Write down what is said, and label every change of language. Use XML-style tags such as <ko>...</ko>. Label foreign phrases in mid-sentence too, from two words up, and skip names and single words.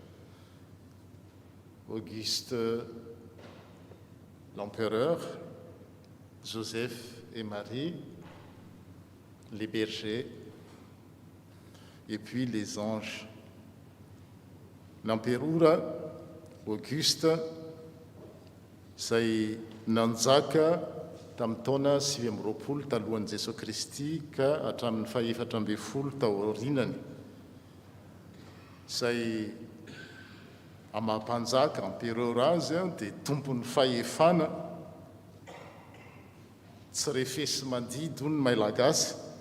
<fr>Auguste, l'empereur, Joseph et Marie, les bergers, et puis les anges.</fr> <mg>L'empereur, Auguste, say nanjaka tamin'ny taona 20 talohan'i Jesosy Kristy ka hatramin'ny 410 tao aorinany. Say amam-panjaka empereur azy dia tompon'ny fahefana tsy refesy mandidy hoy ny malagasy.</mg>